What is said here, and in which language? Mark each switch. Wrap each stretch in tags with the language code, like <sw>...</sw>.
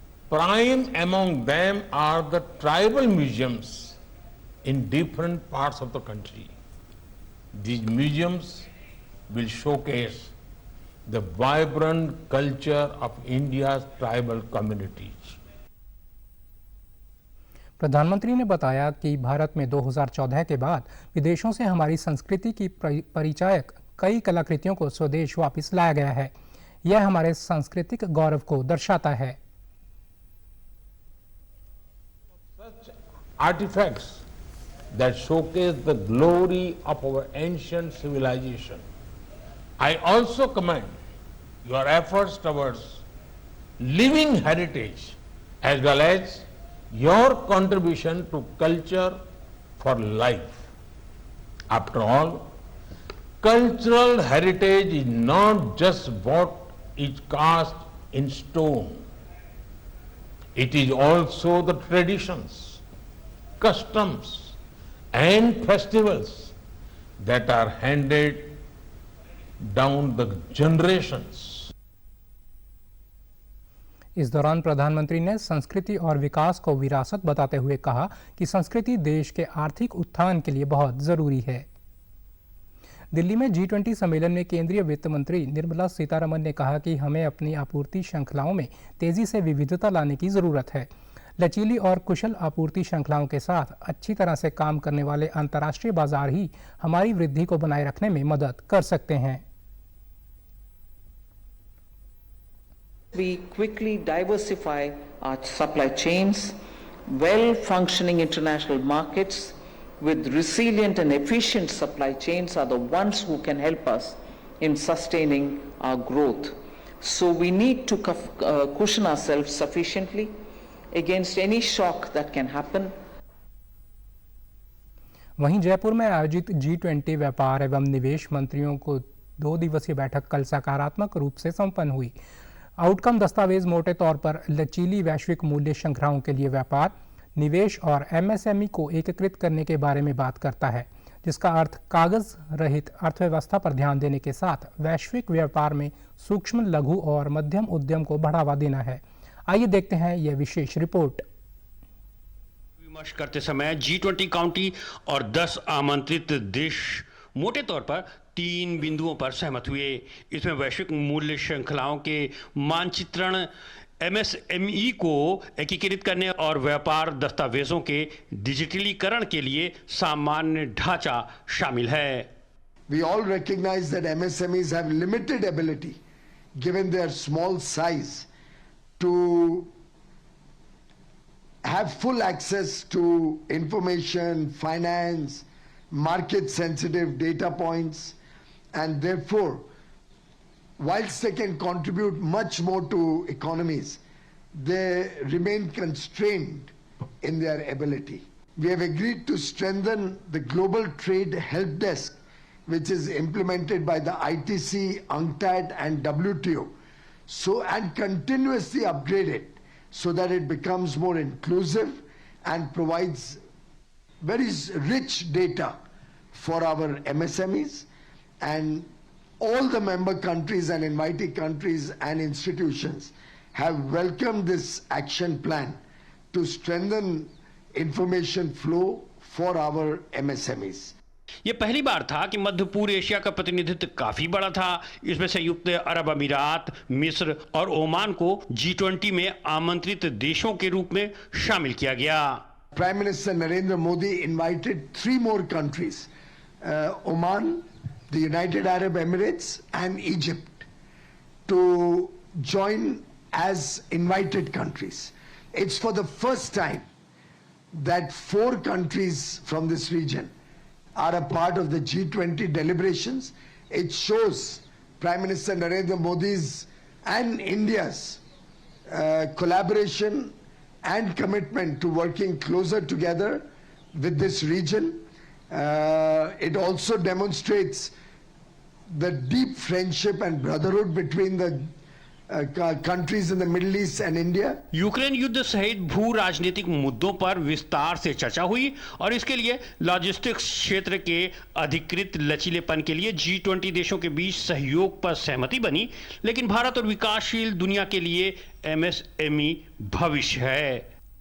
<en>Prime among them are the tribal museums in different parts of the country. These museums will showcase the vibrant culture of India's tribal communities.</en> <hi>प्रधानमंत्री ने बताया कि भारत में 2014 के बाद विदेशों से हमारी संस्कृति की परिचायक कई कलाकृतियों को स्वदेश वापस लाया गया है। यह हमारे सांस्कृतिक गौरव को दर्शाता है।</hi> <en>Such artifacts that showcase the glory of our ancient civilization. I also commend your efforts towards living heritage as well as your contribution to culture for life. After all, cultural heritage is not just what is cast in stone. It is also the traditions, customs, and festivals that are handed down the generations.</en> <hi>इस दौरान प्रधानमंत्री ने संस्कृति और विकास को विरासत बताते हुए कहा कि संस्कृति देश के आर्थिक उत्थान के लिए बहुत जरूरी है। दिल्ली में G20 सम्मेलन में केंद्रीय वित्त मंत्री निर्मला सीतारमण ने कहा कि हमें अपनी आपूर्ति श्रृंखलाओं में तेजी से विविधता लाने की जरूरत है। लचीली और कुशल आपूर्ति श्रृंखलाओं के साथ अच्छी तरह से काम करने वाले अंतर्राष्ट्रीय बाजार ही हमारी वृद्धि को बनाए रखने में मदद कर सकते हैं।</hi> <en>We quickly diversify our supply chains. Well-functioning international markets with resilient and efficient supply chains are the ones who can help us in sustaining our growth. So we need to cushion ourselves sufficiently against any shock that can happen.</en> <hi>वहीं जयपुर में आयोजित G20 व्यापार एवं निवेश मंत्रियों को 2 दिवसीय बैठक कल सकारात्मक रूप से संपन्न हुई। आउटकम दस्तावेज मोटे तौर पर लचीली वैश्विक मूल्य श्रृंखलाओं के लिए व्यापार, निवेश और MSME को एकीकृत करने के बारे में बात करता है, जिसका अर्थ कागज रहित अर्थव्यवस्था पर ध्यान देने के साथ वैश्विक व्यापार में सूक्ष्म, लघु और मध्यम उद्यम को बढ़ावा देना है। आइए देखते हैं यह विशेष रिपोर्ट। विमर्श करते समय G20 काउंटी और 10 आमंत्रित देश मोटे तौर पर 3 बिंदुओं पर सहमत हुए। इसमें वैश्विक मूल्य श्रृंखलाओं के मानचित्रण, MSME को एकीकृत करने और व्यापार दस्तावेजों के डिजिटलीकरण के लिए सामान्य ढांचा शामिल है।</hi> <en>We all recognize that MSMEs have limited ability, given their small size, to have full access to information, finance, market-sensitive data points, and therefore, whilst they can contribute much more to economies, they remain constrained in their ability. We have agreed to strengthen the Global Trade Help Desk, which is implemented by the ITC, UNCTAD, and WTO, and continuously upgrade it so that it becomes more inclusive and provides very rich data for our MSMEs, and all the member countries and invitee countries and institutions have welcomed this action plan to strengthen information flow for our MSMEs.</en> <hi>ये पहली बार था कि मध्य पूर्व Asia का प्रतिनिधित्व काफी बड़ा था। इसमें संयुक्त अरब अमीरात, मिस्र और ओमान को G20 में आमंत्रित देशों के रूप में शामिल किया गया।</hi> <en>Prime Minister Narendra Modi invited 3 more countries, Oman, the United Arab Emirates, and Egypt, to join as invited countries. It's for the first time that 4 countries from this region are a part of the G20 deliberations. It shows Prime Minister Narendra Modi's and India's collaboration and commitment to working closer together with this region. It also demonstrates the deep friendship and brotherhood between the countries in the Middle East and India.</en> <hi>Ukraine युद्ध सहित भू राजनीतिक मुद्दों पर विस्तार से चर्चा हुई और इसके लिए लॉजिस्टिक्स क्षेत्र के अधिकृत लचीलेपन के लिए G20 देशों के बीच सहयोग पर सहमति बनी। लेकिन भारत और विकासशील दुनिया के लिए MSME भविष्य है।</hi>